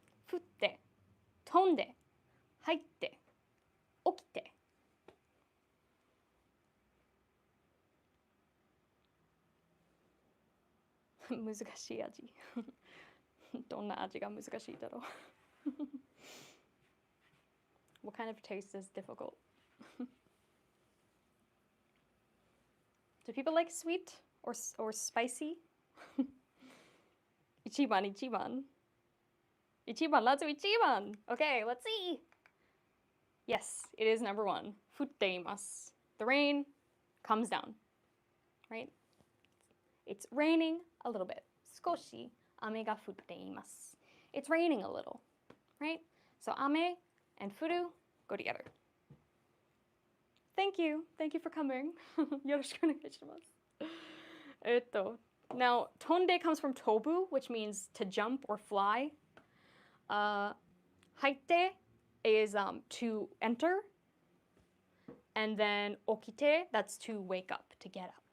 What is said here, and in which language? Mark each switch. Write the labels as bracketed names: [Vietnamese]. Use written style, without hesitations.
[Japanese] 降って、飛んで、入って、起きて。難しい味。どんな味が難しいだろう。 [English] What kind of taste is difficult? Do people like sweet or spicy? 1番。1番。Let's do 1番.Okay, let's see. Yes, it is number 1. [Japanese] 降っています. [English] The rain comes down. Right? It's raining a little bit. [Japanese] 少し雨が降っています. [English] It's raining a little. Right? So 雨 and 降る go together. Thank you. Thank you for coming. [Japanese] よろしくお願いします。 [English] Now, 飛んで comes from tobu, which means to jump or fly. 入って is to enter. And then 起きて, that's to wake up, to get up.